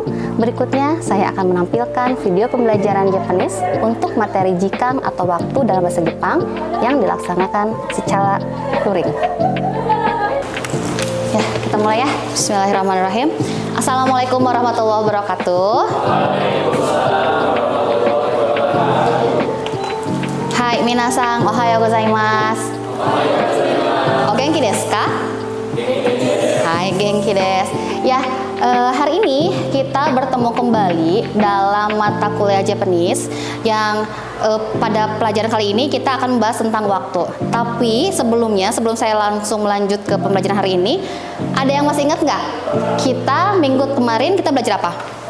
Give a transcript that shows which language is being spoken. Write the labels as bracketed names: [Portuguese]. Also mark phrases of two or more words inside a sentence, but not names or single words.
[Indonesian] Berikutnya, saya akan menampilkan video pembelajaran Japanese untuk materi jikang atau waktu dalam bahasa Jepang yang dilaksanakan secara luring. Ya, kita mulai ya. [Arabic] بسم الله الرحمن الرحيم. السلام عليكم ورحمة الله وبركاته. [Indonesian] Hai, [Japanese] 皆さん、おはようございます. お元気ですか？はい、元気です. [Indonesian] Ya, hari ini kita bertemu kembali dalam mata kuliah Japanese yang pada pelajaran kali ini kita akan membahas tentang waktu. Tapi sebelum saya langsung melanjut ke pembelajaran hari ini, ada yang masih ingat nggak? Kita minggu kemarin kita belajar apa?